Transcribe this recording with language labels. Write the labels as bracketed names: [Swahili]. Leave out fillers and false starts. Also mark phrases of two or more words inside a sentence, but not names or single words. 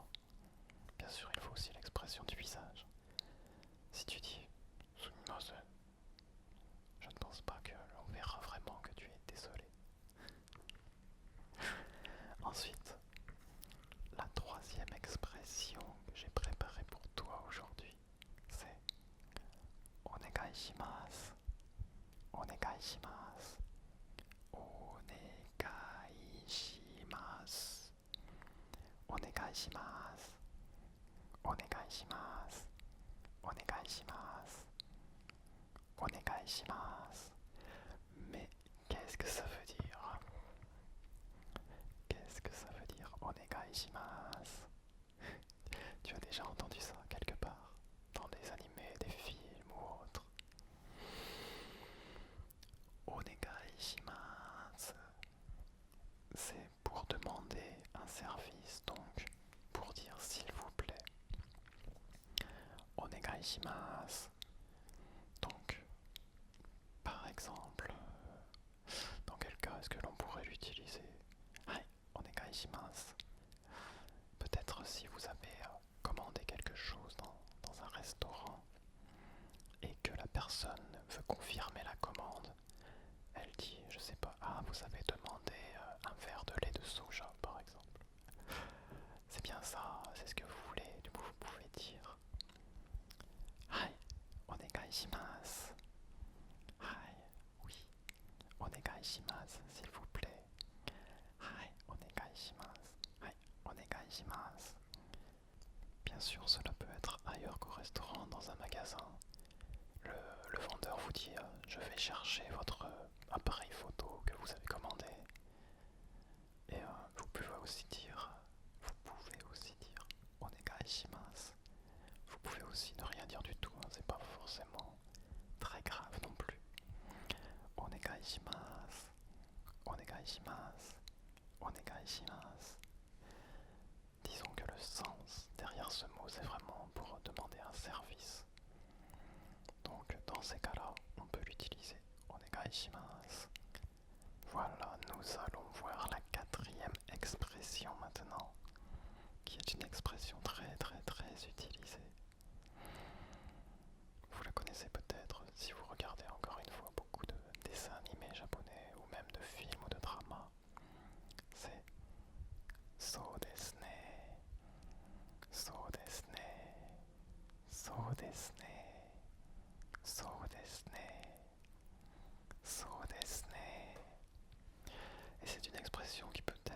[French] Bien sûr, il faut aussi l'expression du visage. Si tu dis Sumimasen, je ne pense pas que l'on verra vraiment que tu es désolé. Ensuite, la troisième expression que j'ai préparée pour toi aujourd'hui, c'est [Japanese] お願いします. お願いします。お願いします. お願いします。お願いします. お願いします。お願いします. [French] Mais qu'est-ce que ça veut dire? Qu'est-ce que ça veut dire [Japanese] お願いします? [French] Tu as déjà entendu ça quelque part? Dans des animés, des films ou autres? [Japanese] お願いします. [French] C'est pour demander un service, donc pour dire s'il vous plaît. [Japanese] お願いします. [French] Donc, par exemple, dans quel cas est-ce que l'on pourrait l'utiliser? [Japanese] はい、お願いします. [French] Peut-être si vous avez commandé quelque chose dans un restaurant et que la personne veut confirmer la commande, elle dit, je sais pas, ah, vous avez demandé un verre de lait de soja, par exemple. C'est bien ça, c'est ce que vous voulez, du coup vous pouvez dire [Japanese] はい、お願いします. はい, oui, お願いします, [French] s'il vous plaît. [Japanese] はい、お願いします。はい、お願いします. [French] Bien sûr, cela peut être ailleurs qu'au restaurant, dans un magasin. Le vendeur vous dit je vais chercher votre appareil photo que vous avez commandé. Et vous pouvez aussi dire [Japanese] お願いします. [French] Vous pouvez aussi ne rien dire du tout, hein, c'est pas forcément très grave non plus. [Japanese] お願いします。お願いします. お願いします. [French] Disons que le sens derrière ce mot, c'est vraiment pour demander un service. Donc dans ces cas-là, on peut l'utiliser. [Japanese] お願いします. [French] Voilà, nous allons voir la quatrième expression maintenant, qui est une expression très très très utilisée. Vous la connaissez peut-être si vous regardez encore une fois beaucoup de dessins animés japonais ou même de films ou de dramas. [Japanese] C'est そうですね、そうですね、そうですね、そうですね、そうですね. [French] Et c'est une expression qui peut